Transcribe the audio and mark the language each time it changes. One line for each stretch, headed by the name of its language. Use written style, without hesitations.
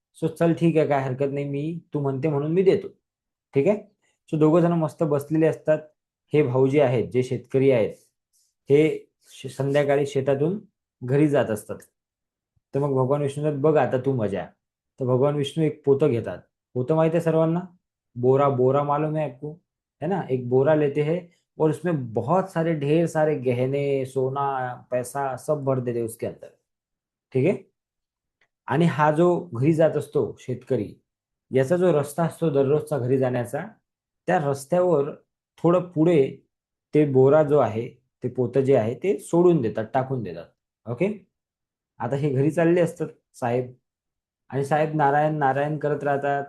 Marathi: So चल ठीक आहे, काय हरकत नाही, मी तू म्हणते म्हणून मी देतो. ठीक आहे. सो दोघं जण मस्त बसलेले असतात. हे भाऊजी आहेत जे शेतकरी आहेत, हे संध्याकाळी शेतातून घरी जात असतात. तर मग भगवान विष्णू म्हणतात, बघ आता तू मजा. तर भगवान विष्णू एक पोतं घेतात. पोतं माहिती आहे सर्वांना?
Hindi: बोरा, बोरा मालूम है आपको? है ना, एक बोरा लेते हैं और उसमें बहुत सारे ढेर सारे गहने, सोना, पैसा सब भर देते उसके अंदर.
Marathi: ठीक आहे. आणि हा जो घरी जात असतो शेतकरी, याचा जो रस्ता असतो दररोजचा घरी जाण्याचा, त्या रस्त्यावर थोडं पुढे ते बोरा जो आहे, ते पोतं जे आहे ते सोडून देतात, टाकून देतात. ओके. आता हे घरी चालले असतात साहेब, आणि साहेब नारायण नारायण करत राहतात.